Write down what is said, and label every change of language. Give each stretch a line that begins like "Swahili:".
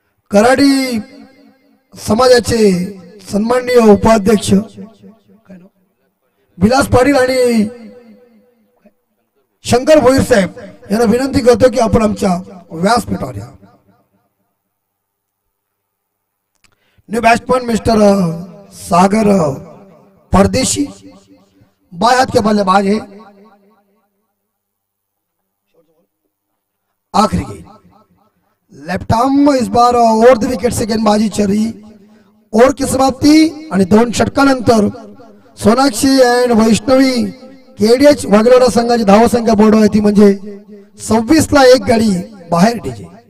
Marathi: कराडी समाजाचे सन्माननीय उपाध्यक्ष विलास पाटील आणि शंकर भोईर साहेब यांना विनंती करतो की आपण आमच्या व्यासपीठावर या।
Hindi: न्यू बैट्समैन मिस्टर सागर परदेशी बाएं हाथ के बल्लेबाज है। आखिरी गेंद लेफ्ट आर्म इस बार ओव्हर द विकेट से गेंदबाजी चल रही।
Marathi: ओव्हर की समाप्ती आणि 2 षटकानंतर सोनाक्षी एंड वैष्णवी केडीएच वाघेलोरा संघाची धावसंख्या बोर्डवर ती म्हणजे 26 ला 1 गडी बाहेर डीजे।